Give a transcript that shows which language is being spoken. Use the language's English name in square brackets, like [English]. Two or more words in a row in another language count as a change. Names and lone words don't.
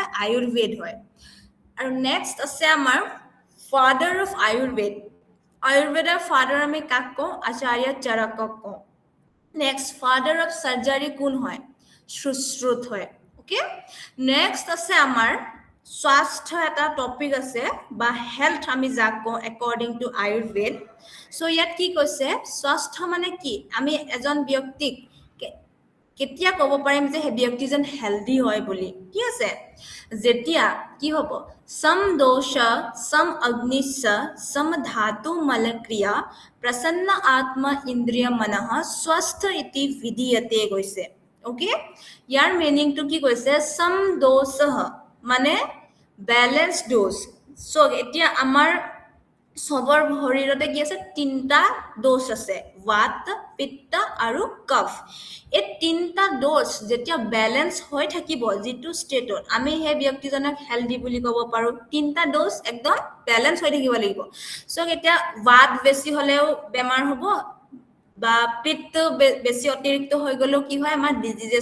[Assamese] আয়ুৰ্বেদ হয় আৰু নেক্সট আছে আমাৰ [English] father of Ayurveda [Assamese] আয়ুৰ্বেদৰ ফাদাৰ আমি কাক কওঁ আচাৰ্য চৰকক কওঁ নেক্সট [English] father of surgery [Assamese] কোন হয় সুশ্ৰুত হয় ওকে নেক্সট আছে আমাৰ স্বাস্থ্য এটা টপিক আছে বা হেলথ আমি যাক কওঁ [English] according to Ayurveda [Assamese] সো ইয়াত কি কৈছে স্বাস্থ্য মানে কি আমি এজন ব্যক্তিক কেতিয়া ক'ব পাৰিম যে হে ব্যক্তিজন হেলদি হয় বুলি কি আছে যেতিয়া কি হ'ব [Sanskrit] सम दोष सम अग्निश्च सम धातु मलक्रिया प्रसन्न आत्मा इंद्रिय मनः स्वस्थ इति विधीयते [Assamese] গৈছে [English] okay yaar meaning to [Assamese] কি কৈছে [Sanskrit] सम दोष [Assamese] মানে ব্যালেন্স ডোজ সো এতিয়া আমাৰ সবৰ শৰীৰতে কি আছে তিনটা দোষ আছে বাত পিত্ত আৰু কফ এই তিনটা দোষ যেতিয়া ব্যালেন্স হৈ থাকিব যেটো ষ্টেটত আমি হে ব্যক্তিজনক হেলদি বুলি ক'ব পাৰো তিনটা দোষ একদম ব্যালেন্স হৈ থাকিব লাগিব সো এতিয়া বাত বেছি হলেও বেমাৰ হ'ব বা পিত্ত বেছি অতিৰিক্ত হৈ গলো কি হয় আমাৰ ডিজিজেস